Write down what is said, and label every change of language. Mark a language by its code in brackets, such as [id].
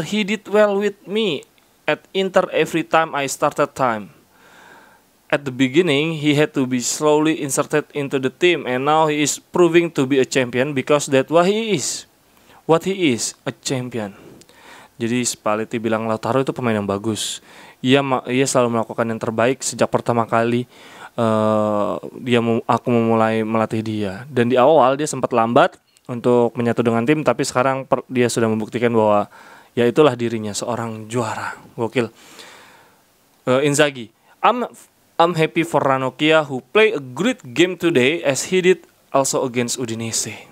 [en] He did well with me at Inter every time I started time. At the beginning, he had to be slowly inserted into the team, and now he is proving to be a champion because that's what he is, a champion. [id] Jadi Spalletti bilang Lautaro itu pemain yang bagus. Ia selalu melakukan yang terbaik sejak pertama kali aku memulai melatih dia. Dan di awal dia sempat lambat untuk menyatu dengan tim, tapi sekarang dia sudah membuktikan bahwa ya itulah dirinya, seorang juara. Gokil. [en] Inzaghi, I'm happy for Ranocchia who play a great game today as he did also against Udinese.